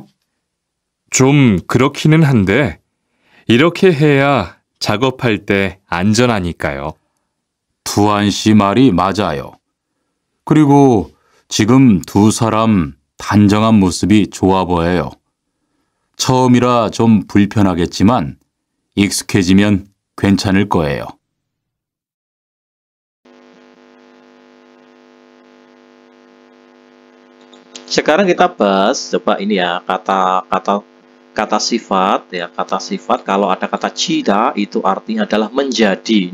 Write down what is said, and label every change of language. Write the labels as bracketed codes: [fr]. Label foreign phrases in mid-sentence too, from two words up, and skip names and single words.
[ko] 좀 그렇기는 한데 이렇게 해야 작업할 때 안전하니까요. 투안 씨 말이 맞아요. 그리고 지금 두 사람 단정한 모습이 좋아 보여요. 처음이라 좀 불편하겠지만 익숙해지면 괜찮을 거예요. [id] Sekarang kita bahas coba ini ya, kata sifat ya, kata sifat kalau ada kata cida itu artinya adalah menjadi.